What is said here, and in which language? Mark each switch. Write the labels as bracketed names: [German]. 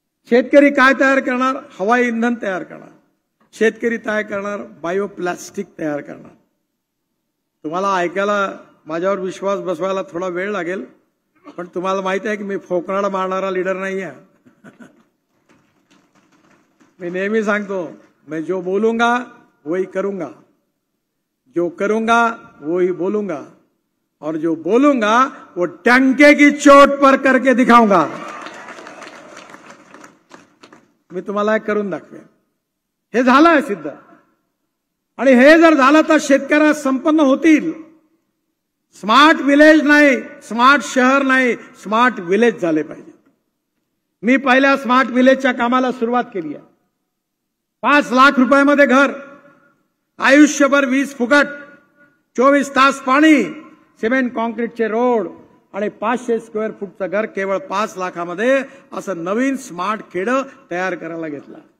[Marathi] शेतकरी काय तयार करणार? हवाई इंधन तयार करणार. शेतकरी तयार करणार बायो प्लास्टिक तयार करणार. तुम्हाला ऐकायला माझ्यावर विश्वास बसवायला थोडा वेळ लागेल, पण तुम्हाला माहिती आहे की मी फोकराड मारणारा लीडर नाही आहे. मी नेहमी सांगतो, [Hindi] मैं जो बोलूंगा वही करूंगा, जो करूंगा वही बोलूंगा और जो बोलूंगा वो टंके की चोट पर करके दिखाऊंगा. [Marathi] मी तुम्हाला करून दाखवेन. हे झालं आहे सिद्ध. आणि हे जर झालं तर शेतकऱ्या संपन्न होतील. स्मार्ट विलेज नाही, स्मार्ट शहर नाही, स्मार्ट विलेज झाले पाहिजे. मी पहिल्या स्मार्ट विलेजच्या कामाला सुरुवात केली आहे. 5 लाख रुपयामध्ये घर, आयुष्यभर वीज फुकट, 24 तास पाणी, सिमेंट कॉन्क्रीटचे रोड आणि 500 स्क्वेअर फूटचं घर केवळ 5 लाखामध्ये असं नवीन स्मार्ट खेडं तयार करायला घेतलं.